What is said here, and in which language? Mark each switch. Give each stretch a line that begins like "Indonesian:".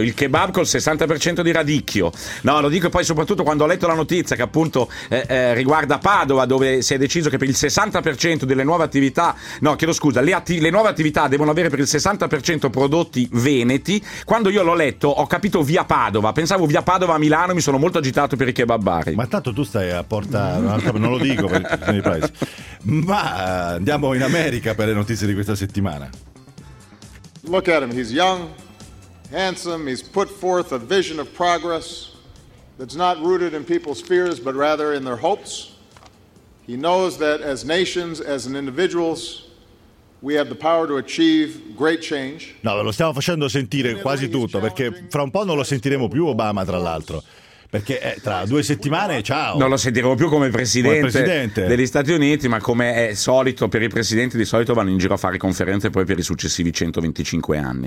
Italian: Il kebab col 60% di radicchio. No, lo dico poi soprattutto quando ho letto la notizia che appunto riguarda Padova, dove si è deciso che per il 60% delle nuove attività, le nuove attività devono avere per il 60% prodotti veneti. Quando io l'ho letto ho capito via Padova. Pensavo via Padova a Milano, mi sono molto agitato per i kebabari. Ma tanto tu stai a Porta, non lo dico per... Ma andiamo in America per le notizie di questa settimana.
English: Look at him, he's young, handsome, he's put forth a vision of progress that's not rooted in people's fears, but rather in their hopes. He knows that as nations, as individuals, we have the power to achieve great change.
Italian: No, lo stiamo facendo sentire quasi tutto, perché fra un po' non lo sentiremo più Obama, tra l'altro. Perché tra due settimane, ciao. Non lo sentiremo più come presidente degli Stati Uniti, ma come è solito per i presidenti, di solito vanno in giro a fare conferenze poi per i successivi 125 anni.